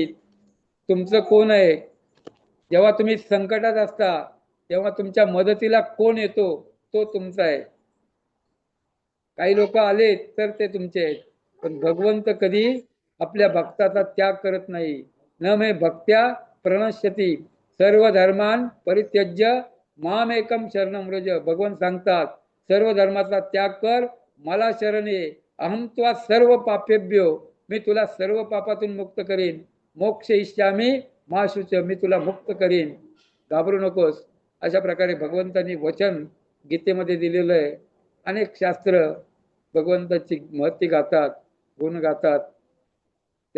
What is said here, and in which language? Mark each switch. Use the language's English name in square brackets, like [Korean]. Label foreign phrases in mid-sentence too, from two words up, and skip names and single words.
[Marathi] तुमचं कोण आहे? जेव्हा तुम्ही संकटात असता तेव्हा तुमच्या मदतीला कोण येतो? तो तुमचा आहे. काही लोक आले तर ते तुमचे आहेत, पण भगवंत कधी आपल्या भक्ताचा त्याग करत नाही. [Sanskrit] न मे भक्त्या प्रणश्यती सर्व धर्मान परित्यज्य मामेकम शरणं व्रज. [Marathi] भगवंत सांगतात, सर्व धर्माचा त्याग कर, मला शरण ये. [Sanskrit] अहम त्वा सर्व पापेभ्यो, [Marathi] मी तुला सर्व पापातून मुक्त करीन. [Sanskrit] मोक्ष इष्यामी मा शुच, [Marathi] मी तुला मुक्त करीन, घाबरू नकोस. अशा प्रकारे भगवंतांनी वचन गीतेमध्ये दिलेलं आहे. अनेक शास्त्र भगवंताची महती गातात, गुण गातात.